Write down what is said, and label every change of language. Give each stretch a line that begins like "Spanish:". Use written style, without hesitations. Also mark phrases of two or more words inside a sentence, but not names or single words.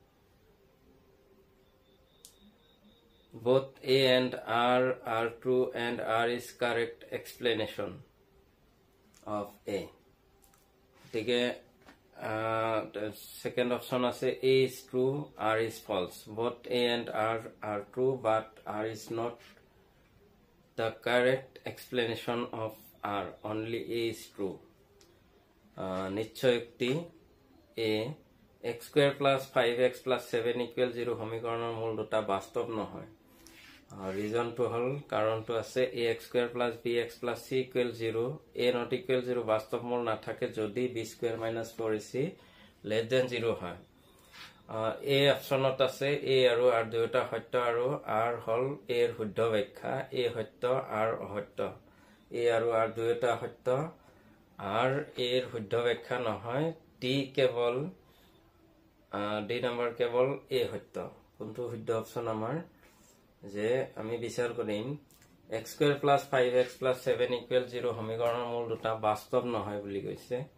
English: both a and r are true and r is correct explanation of a okay the second option is a is true r is false both a and r are true but r is not the correct explanation of r only a is true
Assamese: নিশ্চয়ক্তি a x² + 5x + 7 = 0 সমীকৰণৰ মূল দুটা বাস্তৱ নহয়
English: reason two
Assamese: হল কাৰণটো আছে ax² + bx + c = 0 a
English: not equal
Assamese: 0 বাস্তৱ মূল নাথাকে যদি b² - 4ac
English: less than
Assamese: 0 হয় a অপচনত আছে a আৰু r দুয়োটা সত্য আৰু r হল a এর শুদ্ধ ব্যাখ্যা a সত্য r অসত্য a আৰু r দুয়োটা সত্য r a এর শুদ্ধ ব্যাখ্যা নহয় ডি কেৱল
English: D number
Assamese: কেৱল এ সত্য কোনটো শুদ্ধ অপচন আমাৰ যে আমি বিচাৰ কৰিম
English: x square plus 5x plus 7 equal 0
Assamese: সমীকৰণৰ মূল দুটা বাস্তৱ নহয় বুলি কৈছে